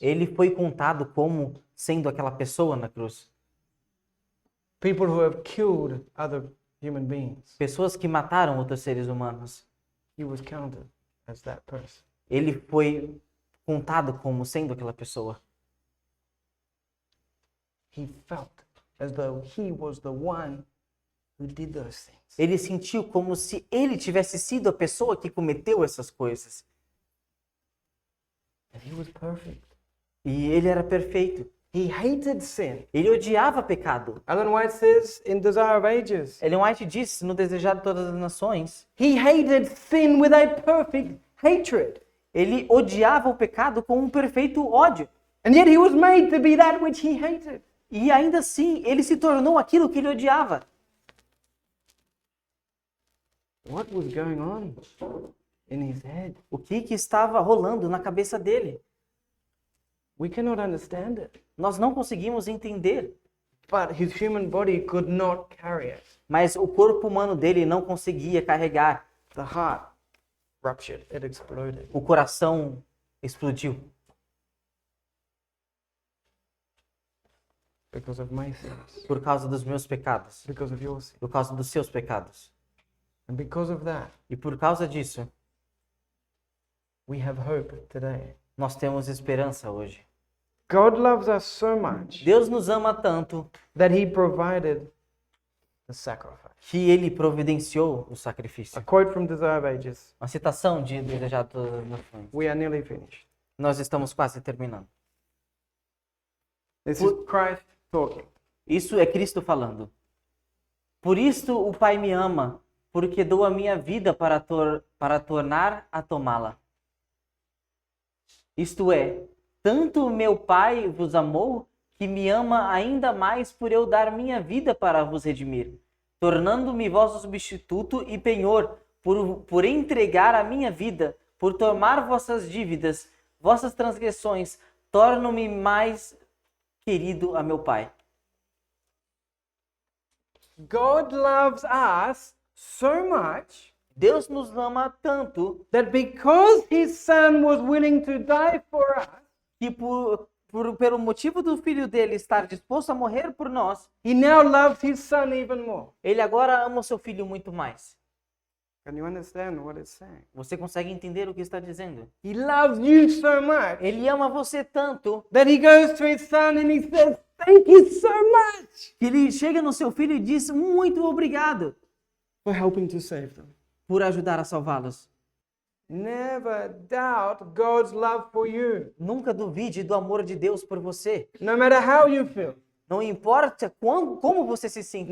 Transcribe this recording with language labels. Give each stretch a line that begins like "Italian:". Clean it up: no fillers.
Portuguese: Ele foi contado como sendo aquela pessoa na cruz.
English: People who have killed other human beings.
Portuguese: Pessoas que mataram outros seres humanos.
English: He was counted as that person.
Portuguese: Ele foi contado como sendo aquela pessoa.
English: He felt as though he was the one who did those things.
Portuguese: Ele sentiu como se ele tivesse sido a pessoa que cometeu essas coisas.
English: And he was perfect.
Portuguese: E ele era perfeito.
English: He hated sin.
Portuguese: Ele odiava pecado.
English: Ellen White says in Desire of Ages,
Portuguese: Ellen White disse no Desejado de Todas as Nações,
English: he hated sin with a perfect hatred.
Portuguese: ele odiava o pecado com um perfeito ódio.
English: And yet he was made to be that which he hated.
Portuguese: E ainda assim, ele se tornou aquilo que ele odiava.
English: What was going on in his head?
Portuguese: O que estava rolando na cabeça dele?
English: We cannot understand it.
Portuguese: Nós não conseguimos entender.
English: But his human body could not carry it.
Portuguese: Mas o corpo humano dele não conseguia carregar.
English: The heart ruptured. It exploded.
Portuguese: O coração explodiu.
English: Because of my sins.
Portuguese: Por causa dos meus pecados.
English: Because of your sins.
Portuguese: Por causa dos seus pecados.
English: And because of that,
Portuguese: E por causa disso,
English: we have hope today.
Portuguese: nós temos esperança hoje.
English: God loves us so much
Portuguese: Deus nos ama tanto
English: that he provided the sacrifice.
Portuguese: que ele providenciou o sacrifício.
English: A quote from Desire of Ages.
Portuguese: Uma citação de Desejado de Todas as Nações.
English: We are nearly finished.
Portuguese: Nós estamos quase terminando.
English: This is Christ talking.
Portuguese: Isso é Cristo falando. Por isto o Pai me ama, porque dou a minha vida para tornar a tomá-la. Isto é, tanto meu Pai vos amou, que me ama ainda mais por eu dar minha vida para vos redimir, tornando-me vosso substituto e penhor, por entregar a minha vida, por tomar vossas dívidas, vossas transgressões, torno-me mais querido a meu Pai.
English: God loves us so much
Portuguese: Deus nos ama tanto
English: that because his son was willing to die for us,
Portuguese: que pelo motivo do filho dele estar disposto a morrer por nós,
English: he now loves his son even more.
Portuguese: ele agora ama o seu filho muito mais.
English: Can you understand what it's saying?
Portuguese: Você consegue entender o que está dizendo?
English: He loves you so much
Portuguese: Ele ama você tanto
English: that he goes to his son and he says, thank you so much
Portuguese: que ele chega no seu filho e diz muito obrigado
English: for helping to save them.
Portuguese: por ajudar a salvá-los.
English: Never doubt God's love for you.
Portuguese: Nunca duvide do amor de Deus por você.
English: No matter how you feel,
Portuguese: Não importa como você se sinta.